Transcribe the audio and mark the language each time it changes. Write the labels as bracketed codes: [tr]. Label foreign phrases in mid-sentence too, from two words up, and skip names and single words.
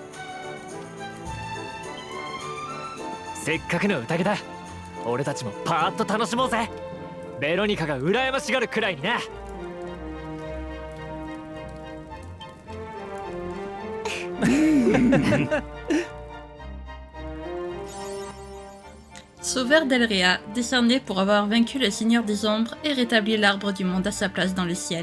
[ja] せっかくの宴だ。俺たちもパーッと楽しもうぜ。ベロニカが羨ましがるくらいにな。 [fr] Sauveur d'Elrea, décerné pour avoir vaincu le Seigneur des Ombres et rétabli l'arbre du monde à sa place dans le ciel.